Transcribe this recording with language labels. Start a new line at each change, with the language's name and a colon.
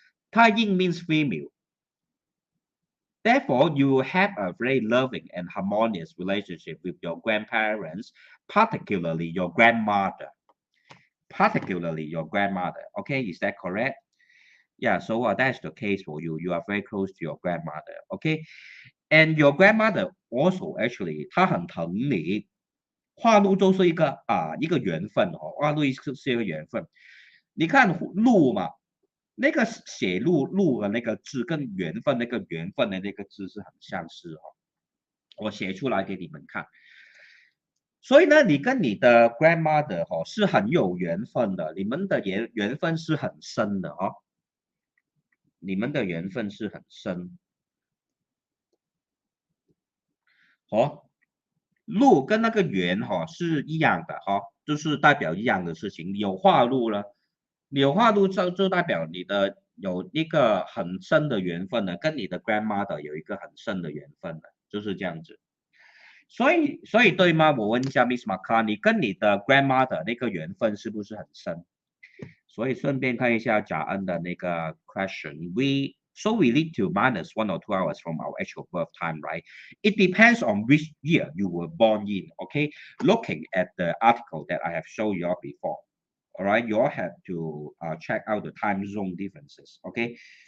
English: 太阴 means female. Therefore, you will have a very loving and harmonious relationship with your grandparents, particularly your grandmother. Particularly your grandmother. Okay, is that correct? Yeah, so that's the case for you. You are very close to your grandmother. Okay, and your grandmother also actually
Chinese: 她很疼你。化禄就是一个缘分哦，化禄是一个缘分。你看禄嘛，那个写禄的那个字跟缘分那个缘分的那个字是很相似哦。我写出来给你们看。所以呢，你跟你的 grandmother 哦是很有缘分的，你们的缘分是很深的哦，你们的缘分是很深。哦，禄跟那个缘哈是一样的哈，就是代表一样的事情。有化禄了，有化禄就代表你的有一个很深的缘分的，跟你的 grandmother 有一个很深的缘分的，就是这样子。所以对吗？我问一下 Miss Maka， 你跟你的 grandmother 那个缘分是不是很深？所以顺便看一下贾恩的那个 question。
English: So we need to minus 1 or 2 hours from our actual birth time, right? It depends on which year you were born in, okay? Looking at the article that I have shown you all before, all right? You all have to check out the time zone differences, okay?